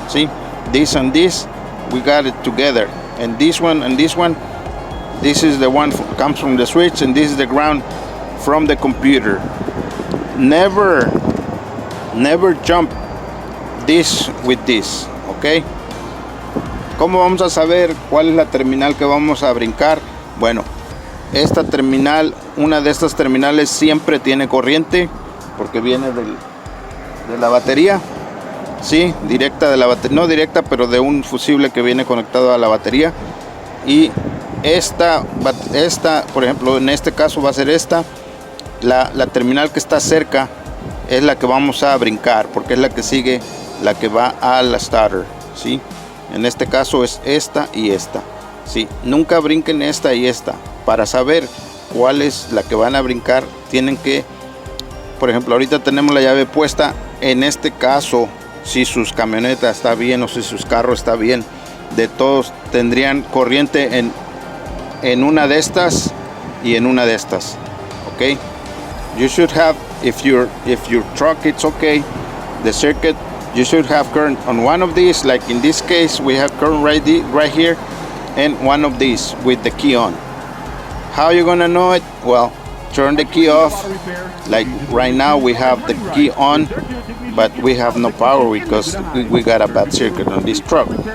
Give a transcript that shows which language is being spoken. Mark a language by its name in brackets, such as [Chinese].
[English] See, this and this, we got it together. And this one and this one, this is the one comes from the switch, and this is the ground from the computer. Never jump this with this, okay? [Spanish] ¿Cómo vamos a saber cuál es la terminal que vamos a brincar? Bueno, esta terminal, una de estas terminales siempre tiene corriente porque viene de la batería, sí, directa de la batería, no directa, pero de un fusible que viene conectado a la batería. Y esta, por ejemplo, en este caso va a ser esta, la terminal que está cerca es la que vamos a brincar porque es la que sigue, la que va a la starter, sí. En este caso es esta y esta, sí. Nunca brinquen esta y esta. Para saber cuál es la que van a brincar, tienen que, por ejemplo, ahorita tenemos la llave puesta. En este caso, si sus camionetas está bien o si sus carros está bien, de todos tendrían corriente en una de estas y en una de estas, ok. [English] You should have, if your truck it's okay, the circuit, you should have current on one of these. Like in this case, we have current right here, and one of these with the key on. How you gonna know it? Well, turn the key off. Like right now we have the key on, but we have no power because we got a bad circuit on this truck.